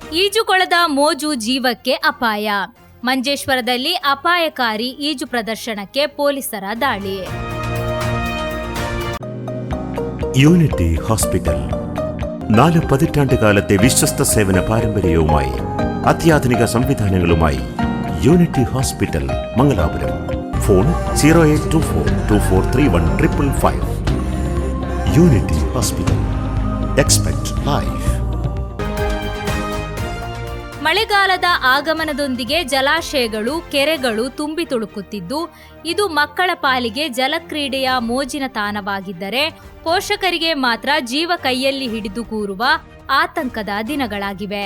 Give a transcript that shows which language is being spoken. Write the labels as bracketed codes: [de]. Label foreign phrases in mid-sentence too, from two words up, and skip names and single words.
[kn] ಈಜುಕೊಳದ ಮೋಜು ಜೀವಕ್ಕೆ ಅಪಾಯ. ಮಂಜೇಶ್ವರದಲ್ಲಿ ಅಪಾಯಕಾರಿ ಈಜು പ്രദർശനಕ್ಕೆ പോലീಸರ ದಾಳಿ. [ml] യൂണിറ്റി ഹോസ്പിറ്റൽ 4 പതിറ്റാണ്ടുകാലത്തെ വിശ്വസ്ത സേവന പാരമ്പര്യവുമായി അത്യാധുനിക സംവിധാനങ്ങളുമായി യൂണിറ്റി ഹോസ്പിറ്റൽ മംഗലാപുരം. ഫോൺ 0824243155. യൂണിറ്റി ഹോസ്പിറ്റൽ. [en] Expect Life. [kn] ಮಳೆಗಾಲದ ಆಗಮನದೊಂದಿಗೆ ಜಲಾಶಯಗಳು, ಕೆರೆಗಳು ತುಂಬಿ ತುಳುಕುತ್ತಿದ್ದು, ಇದು ಮಕ್ಕಳ ಪಾಲಿಗೆ ಜಲಕ್ರೀಡೆಯ ಮೋಜಿನ ತಾಣವಾಗಿದ್ದರೆ ಪೋಷಕರಿಗೆ ಮಾತ್ರ ಜೀವ ಕೈಯಲ್ಲಿ ಹಿಡಿದು ಕೂರುವ ಆತಂಕದ ದಿನಗಳಾಗಿವೆ.